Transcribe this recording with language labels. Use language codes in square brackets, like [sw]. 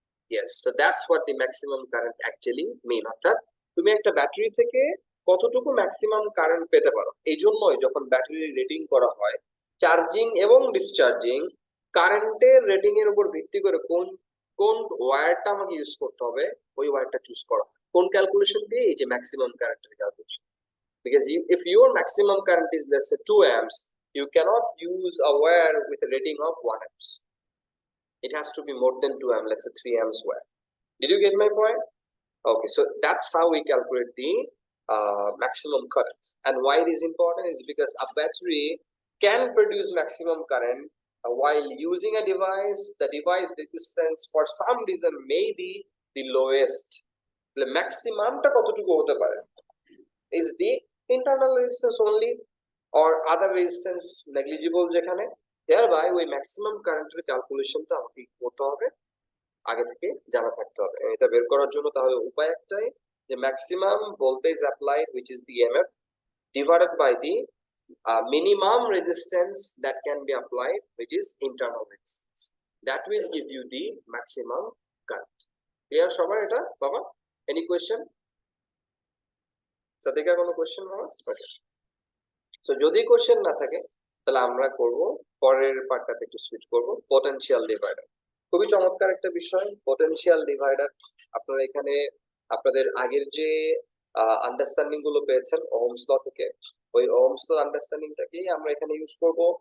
[en] Yes, so that's what the maximum current actually mean. [bn] অর্থাৎ তুমি একটা ব্যাটারি থেকে কতটুকু ম্যাক্সিমাম কারেন্ট পেতে পারো। এই জন্যই যখন ব্যাটারি রেটিং করা হয়, চার্জিং এবং ডিসচার্জিং কারেন্টের রেটিং এর উপর ভিত্তি করে কোন কোন ওয়্যারটা আমাকে ইউজ করতে হবে, ওই ওয়্যারটা চুজ করা হয়। কোন ক্যালকুলেশন দিয়ে? এই যে ম্যাক্সিমাম কারেন্টের calculation. [en] Because if your maximum current is let's say 2 amps, you cannot use a wire with a rating of 1 amps. It has to be more than 2 amps, let's say 3 amps wire. Did you get my point? Okay, so that's how we calculate the maximum current. And why it is important is because a battery can produce maximum current while using a device. The device resistance for some reason may be the lowest. The maximum টা [bn] কতটুকু হতে পারে? [en] Is the internal resistance only or other resistance negligible যেখানে? [bn] Thereby ওই maximum current এর ক্যালকুলেশনটা আমাকে করতে হবে, আগে থেকে জানা থাকতে হবে। এটা বের করার জন্য তাহলে উপায় একটাই, যে maximum voltage applied [en] which is the EMF divided by the minimum resistance that can be applied which is internal resistance. That will give you the maximum current. Clear [bn] সবার এটা বাবা? [en] Any question? [bn] সাদিকা কোনো কোশ্চেন বাবা? ওকে, so যদি question না থাকে তাহলে আমরা করব পরের পার্টটাতে একটু সুইচ করব, পটেনশিয়াল ডিভাইডার। খুবই চমৎকার একটা বিষয় পটেনশিয়াল ডিভাইডার। আপনারা এখানে আপনাদের আগের যে আন্ডারস্ট্যান্ডিং গুলো পেয়েছেন ওহমস ল থেকে, ওই ওহমস ল আন্ডারস্ট্যান্ডিংটাকেই আমরা এখানে ইউজ করব।